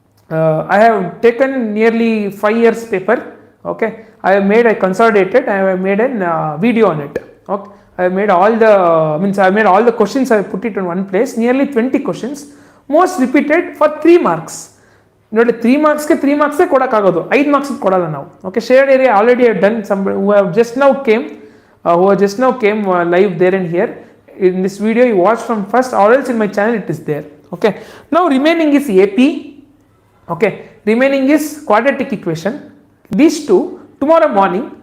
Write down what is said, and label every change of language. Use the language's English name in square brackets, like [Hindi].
[English] I have taken nearly 5 years paper. Okay, I consolidated. I have made a video on it. Okay, I have made all the questions. I have put it in one place. Nearly 20 questions, most repeated for 3 marks. [Kannada] ನೋಡಿ 3 marksಗೆ 3 marks ಕೊಡೋಕ್ಕಾಗೋದು, 5 marks ಕೊಡಲ್ಲ ನಾವು. [English] Okay, shared area already I done. Some who have just now came live there and here in this video. You watch from first, or else in my channel it is there. Okay, now remaining is AP. Okay, remaining is quadratic equation. These two tomorrow morning.